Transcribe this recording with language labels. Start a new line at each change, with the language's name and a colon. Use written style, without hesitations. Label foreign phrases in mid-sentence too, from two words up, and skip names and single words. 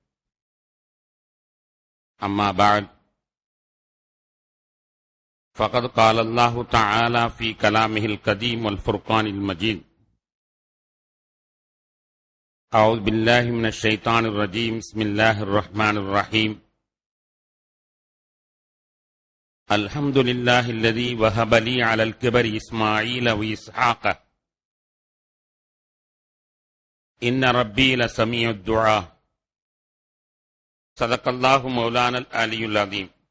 Arabic: أما بعد. فقد قال الله تعالى في كلامه القديم والفرقان المجيد. أعوذ بالله من الشيطان الرجيم. بسم الله الرحمن الرحيم. الحمد لله الذي وهب لي على الكبر إسماعيل وإسحاق إن ربي لسميع الدعاء. صدق الله مولانا العلي العظيم.